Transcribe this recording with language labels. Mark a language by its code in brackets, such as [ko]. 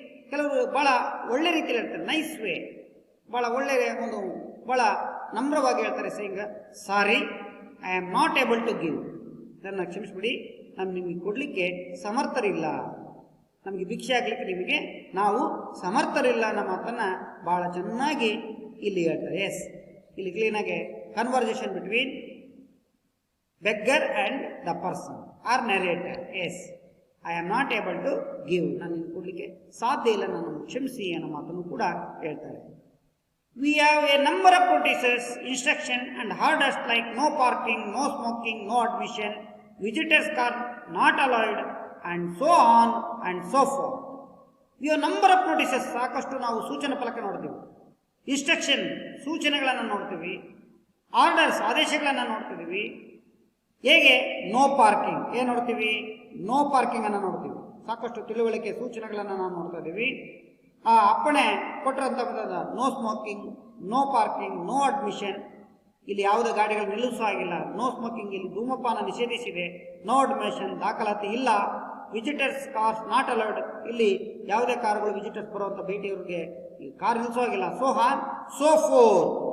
[kn] ಕೆಲವರು ಭಾಳ ಒಳ್ಳೆ ರೀತಿಯಲ್ಲಿ ಹೇಳ್ತಾರೆ, ನೈಸ್ ವೇ, ಭಾಳ ಒಳ್ಳೆಯ ಒಂದು, ಭಾಳ ನಮ್ರವಾಗಿ ಹೇಳ್ತಾರೆ. [en] saying, sorry, I am not able to give, [kn] ನನ್ನ ಕ್ಷಮಿಸ್ಬಿಡಿ, ನಾನು ನಿಮಗೆ ಕೊಡಲಿಕ್ಕೆ ಸಮರ್ಥರಿಲ್ಲ, ನಮಗೆ ಭಿಕ್ಷೆ ಆಗಲಿಕ್ಕೆ ನಿಮಗೆ ನಾವು ಸಮರ್ಥರಿಲ್ಲ ಅನ್ನೋ ಮಾತನ್ನು ಭಾಳ ಚೆನ್ನಾಗಿ ಇಲ್ಲಿ ಹೇಳ್ತಾರೆ. [en] yes, [kn] ಇಲ್ಲಿ ಕ್ಲೀನಾಗಿ [en] Conversation between beggar and the person or narrator. Yes, I am not able to give, [kn] ನಾನು ನಿಮಗೆ ಕೊಡಲಿಕ್ಕೆ ಸಾಧ್ಯ ಇಲ್ಲ, ನಾನು ಕ್ಷಮಿಸಿ ಅನ್ನೋ ಮಾತನ್ನು ಕೂಡ ಹೇಳ್ತಾರೆ. [en] We have a number of notices, instruction and orders like no parking, no smoking, no admission, visitors are not allowed and so on and so forth. We have number of notices, [kn] ಸಾಕಷ್ಟು ನಾವು ಸೂಚನಾ ಫಲಕ ನೋಡ್ತೀವಿ. Instruction ಸೂಚನೆಗಳನ್ನು ನೋಡ್ತೀವಿ, orders ಆದೇಶಗಳನ್ನು ನೋಡ್ತಿದ್ದೀವಿ. ಹೇಗೆ no parking ಏನು ನೋಡ್ತೀವಿ, ನೋ ಪಾರ್ಕಿಂಗ್ ಅನ್ನು ನೋಡ್ತೀವಿ. ಸಾಕಷ್ಟು ತಿಳುವಳಿಕೆ ಸೂಚನೆಗಳನ್ನು ನಾವು ನೋಡ್ತಾ ಇದ್ದೀವಿ. ಆ ಅಪ್ಪಣೆ ಕೊಟ್ಟಿರೋಂಥ no smoking, no parking, no admission, ಇಲ್ಲಿ ಯಾವುದೇ ಗಾಡಿಗಳು ನಿಲ್ಲಿಸೋ ಆಗಿಲ್ಲ, ನೋ ಸ್ಮೋಕಿಂಗ್, ಇಲ್ಲಿ ಧೂಮಪಾನ ನಿಷೇಧಿಸಿದೆ, ನೋ ಅಡ್ಮಿಷನ್ ದಾಖಲಾತಿ ಇಲ್ಲ, [en] visitors cars not allowed, [kn] ಇಲ್ಲಿ ಯಾವುದೇ ಕಾರುಗಳು ವಿಸಿಟರ್ಸ್ ಬರುವಂಥ ಭೇಟಿಯವರಿಗೆ ಕಾರ್ ನಿಲ್ಲಿಸೋ ಆಗಿಲ್ಲ, [en] So on so forth.